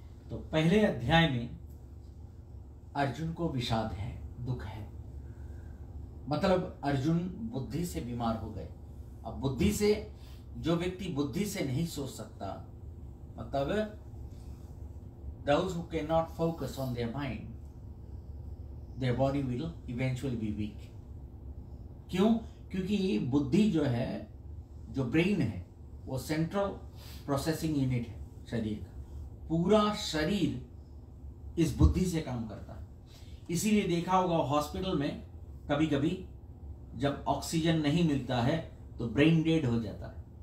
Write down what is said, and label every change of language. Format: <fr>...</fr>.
<hi>तो पहले अध्याय में अर्जुन को विषाद है, दुख है, मतलब अर्जुन बुद्धि से बीमार हो गए। अब बुद्धि से, जो व्यक्ति बुद्धि से नहीं सोच सकता, मतलब</hi> <en>those who cannot focus on their mind, their body will eventually be weak.</en> <hi>क्यों? क्योंकि बुद्धि जो है, जो ब्रेन है, वो सेंट्रल प्रोसेसिंग यूनिट है शरीर का। पूरा शरीर इस बुद्धि से काम करता है। इसीलिए देखा होगा हॉस्पिटल में कभी कभी जब ऑक्सीजन नहीं मिलता है तो ब्रेन डेड हो जाता है।</hi>